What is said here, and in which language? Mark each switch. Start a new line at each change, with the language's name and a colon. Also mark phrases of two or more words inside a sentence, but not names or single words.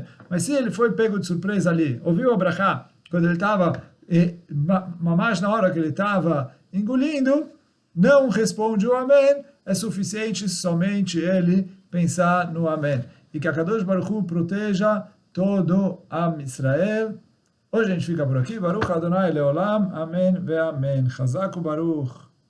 Portuguese: Mas se ele foi pego de surpresa ali, ouviu a brachá, quando ele estava, mais na hora que ele estava engolindo, não responde o amém, é suficiente somente ele pensar no amém. E que a Kadosh Baruch Hu proteja todo Am Israel. Hoje a gente fica por aqui.
Hebrew: ברוך אדוני לעולם. אמן ואמן. חזק וברוך.